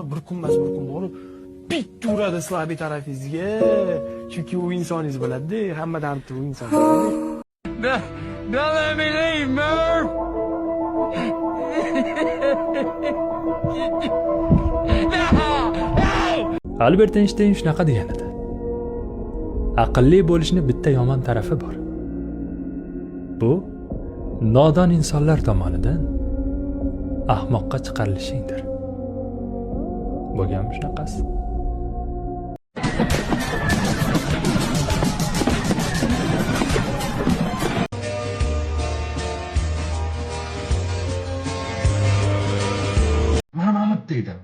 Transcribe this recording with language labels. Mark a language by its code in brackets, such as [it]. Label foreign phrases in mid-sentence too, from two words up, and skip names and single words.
[uz] Bir kun borib bitta uradi slabiy tarafingizga. Chunki u insoningiz biladi, hamma dardni u inson biladi. [en] Don't let me leave, man. [uz] Albert Einstein shunaqa degan edi. Aqlli bo'lishning bitta yomon tarafi bor. Bu nodon insonlar tomonidan ahmoqqa chiqarilishingdir. Bo'lganmi shunaqasi? Men Mahmud dedim.